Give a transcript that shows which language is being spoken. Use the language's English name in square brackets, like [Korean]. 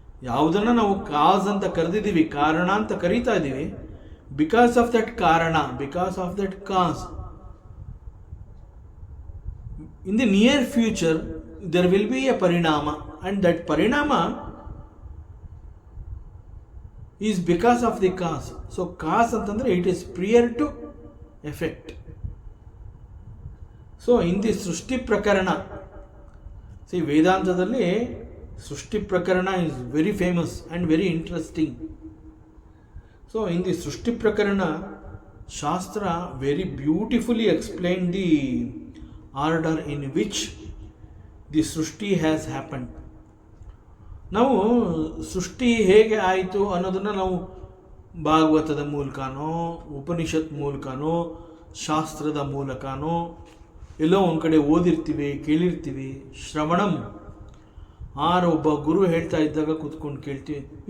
[Kannada] ಯಾವುದನ್ನು ನಾವು ಕಾಸ್ ಅಂತ ಕರೆದಿದ್ದೀವಿ, ಕಾರಣ ಅಂತ ಕರೀತಾ ಇದ್ದೀವಿ, [English] Because of that ಕಾರಣ, because of that cause, in the near future there will be a parinama, and that parinama is because of the cause. So cause [Kannada] ಅಂತಂದ್ರೆ [English] it is prior to effect. So in the ಸೃಷ್ಟಿ ಪ್ರಕರಣ, see [Kannada] ವೇದಾಂತದಲ್ಲಿ ಸೃಷ್ಟಿ ಪ್ರಕರಣ [English] is very famous and very interesting. So in the ಸೃಷ್ಟಿ ಪ್ರಕರಣ, ಶಾಸ್ತ್ರ very beautifully explained the order in which the ಸೃಷ್ಟಿ has happened. [Kannada] ನಾವು ಸೃಷ್ಟಿ ಹೇಗೆ ಆಯಿತು ಅನ್ನೋದನ್ನು ನಾವು ಭಾಗವತದ ಮೂಲಕನೋ, ಉಪನಿಷತ್ ಮೂಲಕನೋ, ಶಾಸ್ತ್ರದ ಮೂಲಕನೋ ಎಲ್ಲೋ ಒಂದು ಕಡೆ ಓದಿರ್ತೀವಿ, ಕೇಳಿರ್ತೀವಿ. ಶ್ರವಣಂ, ಒಬ್ಬ ಗುರು ಹೇಳ್ತಾ ಇದ್ದಾಗ ಕೂತ್ಕೊಂಡು ಕೇಳ್ತೀವಿ.